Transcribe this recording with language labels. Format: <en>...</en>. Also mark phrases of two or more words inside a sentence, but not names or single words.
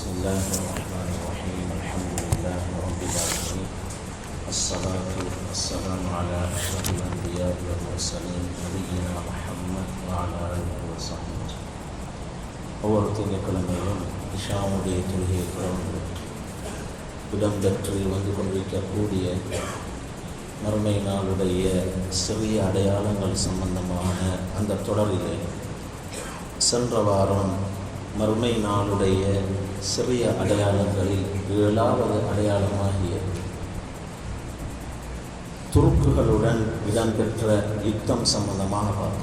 <ar>الله الرحمن الرحيم الحمد لله رب العالمين الصلاة والسلام على أشرف الأنبياء والمرسلين نبينا محمد وعلى آله وصحبه ஒவ்வொரு</ar> <ta>திங்கட்கிழமையிலும் இஷாவுடைய தொழுகையை தொடர்ந்து இடம்பெற்று வந்து கொண்டிருக்கக்கூடிய மறுமை நாளுடைய சிறிய அடையாளங்கள் சம்பந்தமான அந்த தொடரிலே சென்ற வாரம் மறுமை நாளுடைய சிறிய அடையாளங்களில் 7வது அடையாளமாகிய துருக்குகளுடன் இடம்பெற்ற யுத்தம் சம்பந்தமாக பார்த்தோம்.</ta>